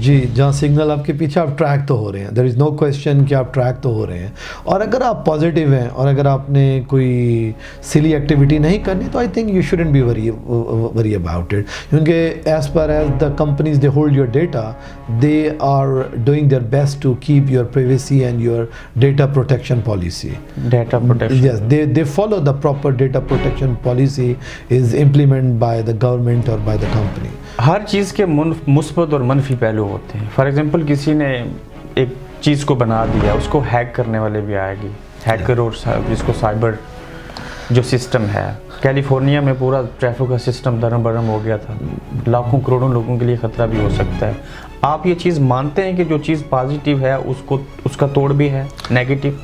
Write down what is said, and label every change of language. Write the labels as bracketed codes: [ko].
[ur] جی جہاں سگنل آپ کے پیچھے، آپ ٹریک تو ہو رہے ہیں، [en] there is no question [ur] کہ آپ ٹریک تو ہو رہے ہیں، اور اگر آپ پازیٹیو ہیں اور اگر آپ نے کوئی سلی ایکٹیویٹی نہیں کرنی تو [en] I think you shouldn't be worry about it, کیونکہ as per as the companies they hold your data, they are doing their best to keep your privacy and your data protection policy. [ur] Data protection, [en] Yes, they follow the proper data protection policy is implement by the government اور by the company. [ur] ہر چیز کے مثبت اور منفی پہلو ہوتے ہیں۔ For example کسی نے ایک چیز کو بنا دیا، اس کو ہیک کرنے والے بھی آئے گی، ہیکر اور جس کو سائبر جو سسٹم ہے، کیلیفورنیا میں پورا ٹریفک کا سسٹم درم برم ہو گیا تھا، لاکھوں کروڑوں لوگوں کے لیے خطرہ بھی ہو سکتا ہے۔ آپ یہ چیز مانتے ہیں کہ جو چیز پازیٹیو ہے اس کا توڑ بھی ہے نیگیٹو؟